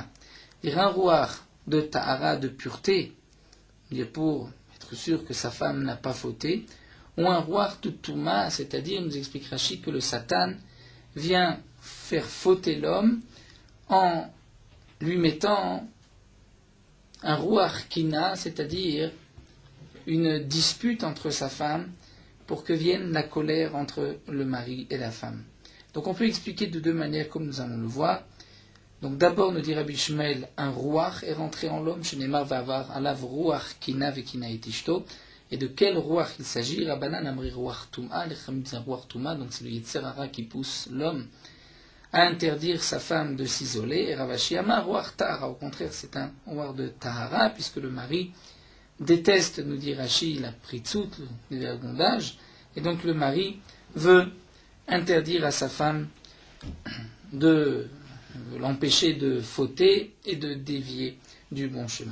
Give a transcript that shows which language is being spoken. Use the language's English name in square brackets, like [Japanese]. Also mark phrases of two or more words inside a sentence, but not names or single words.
[French] C'est-à-dire un ruach de Tahara, de pureté, pour être sûr que sa femme n'a pas fauté, ou un ruach de Touma, c'est-à-dire, nous explique Rashi que le Satan vient faire fauter l'homme en lui mettant un [Hebrew] רוח קנאה, [French] c'est-à-dire une dispute entre sa femme, pour que vienne la colère entre le mari et la femme. Donc on peut expliquer de deux manières comme nous allons le voir. Donc d'abord nous dit Rabbi Ishmael, un ruach est rentré en l'homme, [Hebrew] שנאמר ועבר עליו רוח קנאה וקנא את אשתו. [French] Et de quel ruach il s'agit? [Aramaic] רבנן אמרי רוח טומאה, [French] les chamim disent [Hebrew] רוח טומאה, [French] donc c'est le [Hebrew] יצר הרע [French] qui pousse l'homme à interdire sa femme de s'isoler. Et [Aramaic] רב אשי אמר רוח טהרה, [French] au contraire c'est un ruach de tahara, puisque le mari déteste, nous dit Rashi, la pritzout, le vergondage, et donc le mari veut interdire à sa femme de l'empêcher de fauter et de dévier du bon chemin.